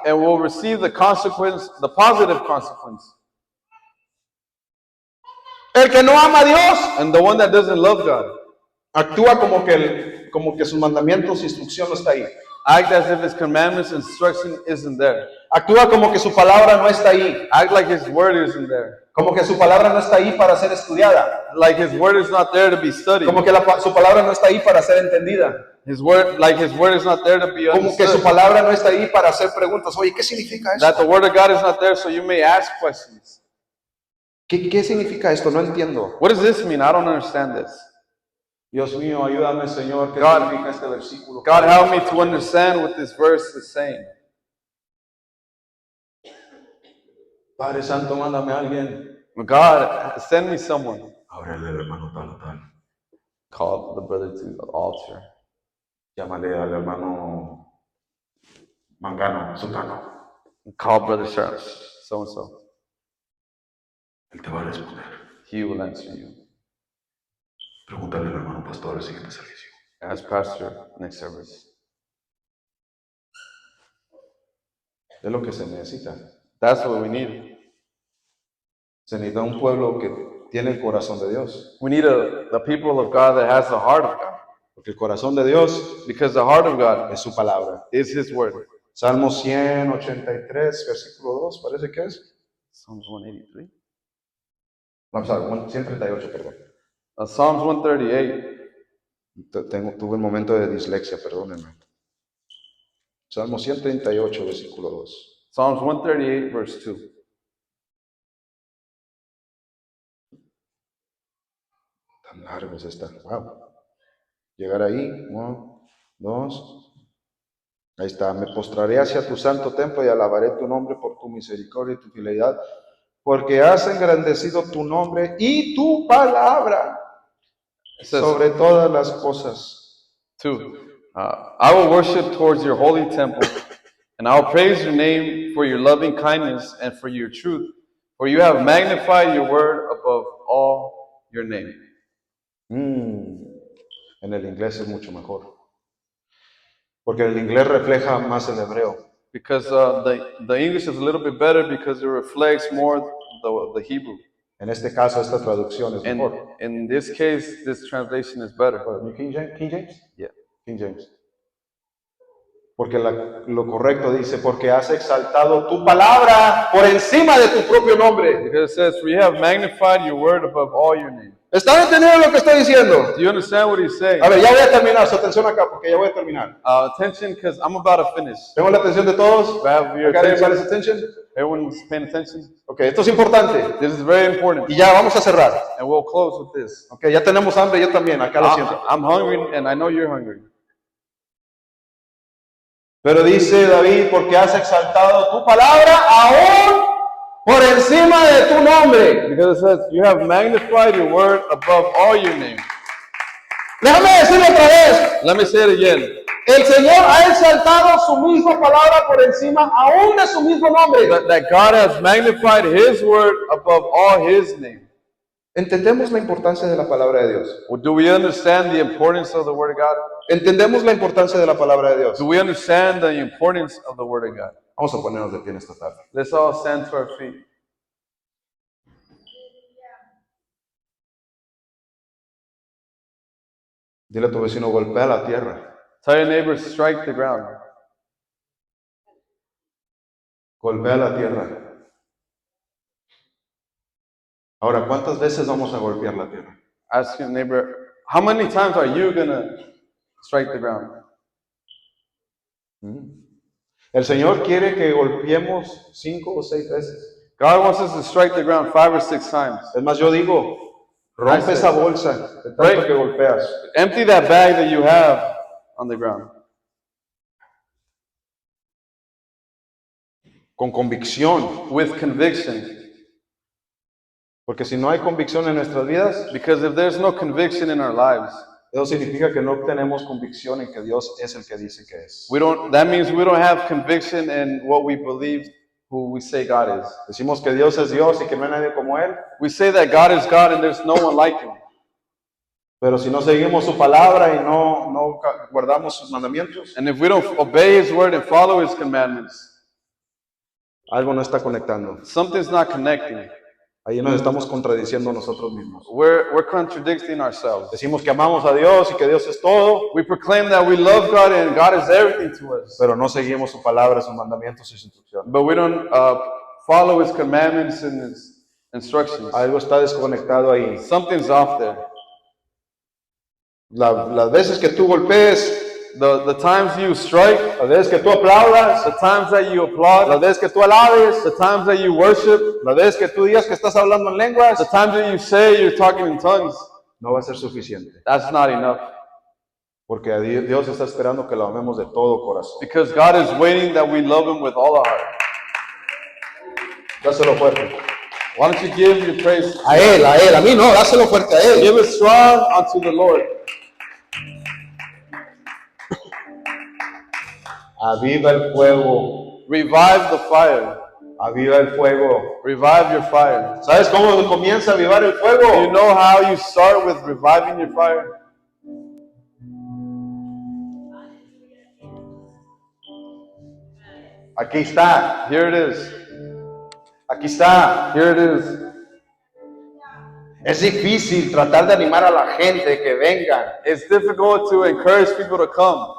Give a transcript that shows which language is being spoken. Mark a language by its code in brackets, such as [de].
[en] and will receive the consequence, the positive consequence. [es] El que no ama a Dios [en] And the one that doesn't love God [es] actúa como que sus mandamientos y instrucción no está ahí. [en] act as if His commandments instruction isn't there. [es] Actúa como que su palabra no está ahí. [en] Act like His word isn't there. [es] Como que su palabra no está ahí para ser estudiada. [en] Like His word is not there to be studied. [es] Como que su palabra no está ahí para ser entendida. [en] His word is not there to be [es] Como que su [en] understood. [es] palabra no está ahí para hacer preguntas. Oye, ¿qué significa [en] That [es] esto? [en] the word of God is not there so you may ask questions. [es] ¿Qué significa esto? No entiendo. [en] What does this mean? I don't understand this. [es] Dios mío, ayúdame, Señor. ¿Qué [en] God- [es] significa este versículo? [en] God, help me to understand what this verse is saying. [es] Padre Santo, mándame a alguien. [en] God, send me someone. [es] Ábrele al hermano tal, tal. [en] Call the brother to the altar. [es] Llámale al hermano Mangano, Sutano. [en] Call brother so and so. [es] Él te va a responder. [en] He will answer you. [es] Pregúntale al hermano pastor al siguiente servicio. [en] Ask pastor next service. [es] Es lo que se necesita. [en] That's what we need. [es] Se necesita un pueblo que tiene el corazón de Dios. [en] We need the people of God that has the heart of God. [es] Porque el corazón de Dios [en] Because the heart of God [es] es su palabra. [en] is His word. [es] Salmo 183, versículo 2, parece que es. [en] Psalms 183. [es] Vamos a ver, 138, perdón. [en] Psalms 138. [es] Tuve un momento de dislexia, perdónenme. Salmo 138, versículo 2. [en] Psalms 138, verse 2. [es] Tan largos están. Wow. Llegar ahí. 1, 2. Ahí está. Me postraré hacia tu santo templo y alabaré tu nombre por tu misericordia y tu fidelidad, porque has engrandecido tu nombre y tu palabra [en] It says, [es] sobre todas las cosas. 2. [en] I will worship towards your holy temple, and I will praise your name for your loving kindness and for your truth, for you have magnified your word above all your name. [es] En el inglés es mucho mejor. Porque el inglés refleja más el hebreo. [en] Because the English is a little bit better because it reflects more the Hebrew. [es] En este caso, esta traducción es [en] And [es] mejor. [en] in this case, this translation is better. King James? King James? Yeah. King James. [es] Porque lo correcto dice, porque has exaltado tu palabra por encima de tu propio nombre. [en] Because it says, for you have magnified your word above all your name. [es] ¿Están entendiendo lo que estoy diciendo? [en] Do you understand what he's saying? [es] A ver, ya voy a terminar, su atención acá, porque ya voy a terminar. [en] Attention, because I'm about to finish. [es] ¿Tengo la atención de todos? [en] Do I have your [es] ¿Acá [en] everybody's attention? attention? Everyone's paying attention? [es] Ok, esto es importante. [en] This is very important. [es] Y ya vamos a cerrar. [en] And we'll close with this. [es] Ok, ya tenemos hambre, yo también, acá lo siento. [en] I'm hungry, and I know you're hungry. [es] Pero dice David, porque has exaltado tu palabra aún por encima de tu nombre. [en] Because it says, you have magnified your word above all your name. [es] Déjame decirlo otra vez. [en] Let me say it again. [es] El Señor ha exaltado su misma palabra por encima aún de su mismo nombre. [en] That God has magnified His word above all His name. [es] ¿Entendemos la importancia de la palabra de Dios? [en] Well, do we understand the importance of the word of God? [es] ¿Entendemos la importancia de la palabra de Dios? [en] Do we understand the importance of the word of God? [es] Vamos a ponernos de pie en esta tarde. [en] Let's all stand to our feet. [es] Dile a tu vecino, golpea la tierra. [en] Tell your neighbor, strike the ground. [es] Golpea la tierra. Ahora, ¿cuántas veces vamos a golpear la tierra? [en] Ask your neighbor, how many times are you going to strike the ground? [es] El Señor quiere que golpeemos 5 o 6 veces. [en] God wants us to strike the ground 5 or 6 times. [es] Es más, yo digo, rompe esa bolsa de tanto [en] Right. [es] que golpeas. [en] Empty that bag that you have on the ground. [es] Con convicción. [en] With conviction. [es] Porque si no hay convicción en nuestras vidas, [en] Because if there's no conviction in our lives, [es] eso significa que no tenemos convicción en que Dios es el que dice que es. [en] that means we don't have conviction in what we believe, who we say God is. [es] Decimos que Dios es Dios y que no hay nadie como Él, [en] We say that God is God and there's no one like Him. [es] pero si no seguimos su palabra y no guardamos sus mandamientos, [en] And if we don't obey His word and follow His commandments, [es] algo no está conectando. [en] something's not connecting. [es] Ahí nos estamos contradiciendo nosotros mismos. [en] We're contradicting ourselves. [es] Decimos que amamos a Dios y que Dios es todo, [en] We proclaim that we love God and God is everything to us, [es] pero no seguimos su palabra, sus mandamientos y sus instrucciones. [en] but we don't follow His commandments and His instructions. [es] Algo está desconectado ahí. [en] Something's off there. [es] Las veces que tú golpees, [en] The times you strike, [es] las veces que tú aplaudas, [en] the times that you applaud, [es] las veces que tú alabes, [en] the times that you worship, [es] las veces que tú digas que estás hablando en lenguas, [en] the times that you say you're talking in tongues, [es] no va a ser suficiente. [en] that's not enough. [es] Porque a Dios está esperando que lo amemos de todo corazón. [en] Because God is waiting that we love Him with all our heart. [es] Dáselo fuerte. [en] Why don't you give your praise? [es] A Él, a mí no, dáselo fuerte a Él. [en] Give it strong unto the Lord. [es] Aviva el fuego, [en] Revive the fire. [es] aviva el fuego. [en] Revive your fire. [es] ¿Sabes cómo comienza a avivar el [en] Do you [es] fuego? [en] know how you start with reviving your fire? [es] Aquí está, [en] Here it is. [es] aquí está. [en] Here it is. [es] Es difícil tratar de animar a la gente que vengan [en] It's difficult to encourage people to come